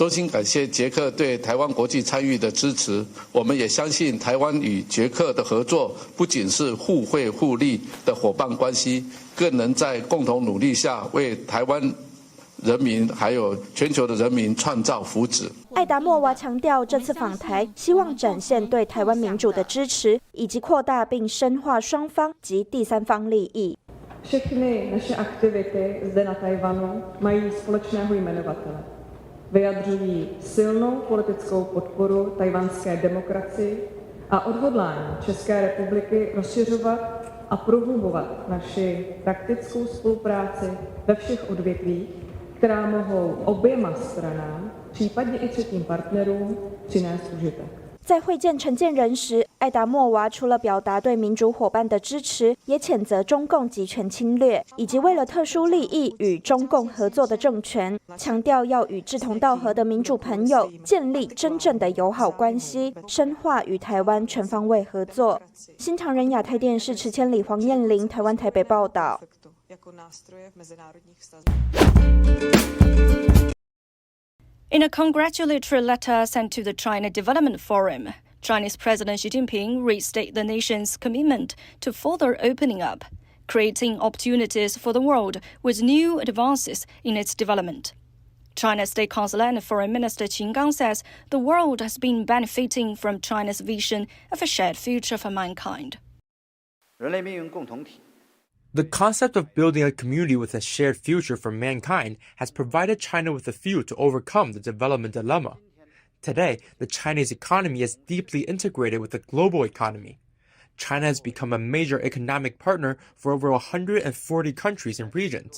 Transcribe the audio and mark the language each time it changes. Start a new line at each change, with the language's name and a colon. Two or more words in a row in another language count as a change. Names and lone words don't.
Chinese: 衷心感谢捷克对台湾国际参与的支持，我们也相信台湾与捷克的合作不仅是互惠互利的伙伴关系，更能在共同努力下为台湾人民还有全球的人民创造福祉。艾达莫娃强调，这次访台希望展现对台湾民主的支持，以及扩大并深化双方及第三方利益。
Czech: Všechny naše aktivity zde na Tajvanu mají společného jmenovatele. Vyjadřují silnou politickou podporu tajvanské demokracii a odhodlání České republiky rozšiřovat a prohlubovat naši praktickou spolupráci ve všech odvětvích, která mohou oběma stranám, případně i třetím partnerům, přinést užitek.
Chinese: 在会见陈建仁时，艾达莫娃除了表达对民主伙伴的支持，也谴责中共集权侵略以及为了特殊利益与中共合作的政权，强调要与志同道合的民主朋友建立真正的友好关系，深化与台湾全方位合作。新唐人亚太电视池千里、黄燕玲，台湾台北报道。
English: In a congratulatory letter sent to the China Development Forum, Chinese President Xi Jinping restated the nation's commitment to further opening up, creating opportunities for the world with new advances in its development. China's State Councilor and Foreign Minister Qin Gang says the world has been benefiting from China's vision of a shared future for mankind.
Chinese: 人类命运共同体
English: The concept of building a community with a shared future for mankind has provided China with a fuel to overcome the development dilemma. Today, the Chinese economy is deeply integrated with the global economy. China has become a major economic partner for over 140 countries and regions.